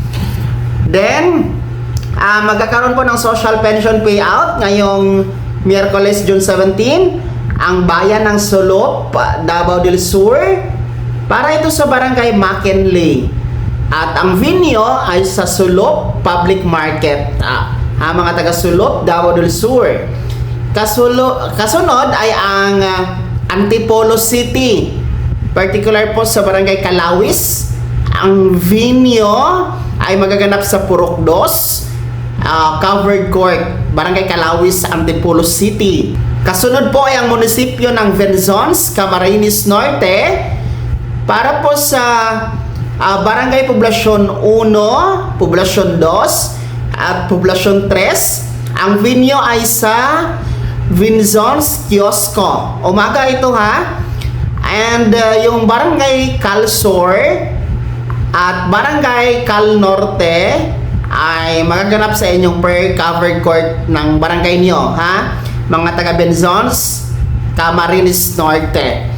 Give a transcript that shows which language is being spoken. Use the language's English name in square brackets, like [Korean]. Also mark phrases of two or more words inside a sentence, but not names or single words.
[Filipino] Then magkakaroon po ng [English] social pension payout [Filipino] ngayong Miyerkules, June 17, ang bayan ng Solop, Davao del Sur, para ito sa Barangay McKinley. At ang venue ay sa Solop Public Market. Mga taga Solop, Davao del Sur. Kasunod ay ang Antipolo City. Particular po sa Barangay Kalawis. Ang venue ay magaganap sa Purok 2, Covered Court, Barangay Kalawis, Antipolo City. Kasunod po ay ang munisipyo ng Venzons, Camarines Norte. Para po sa Barangay Poblasyon 1, Poblasyon 2, at Poblasyon 3, ang venue ay sa Venzons Kiosco. Umaga ito And yung Barangay Calsor at Barangay Cal Norte ay magaganap sa inyong per-covered court ng barangay niyo, mga taga Benzons, Camarines Norte.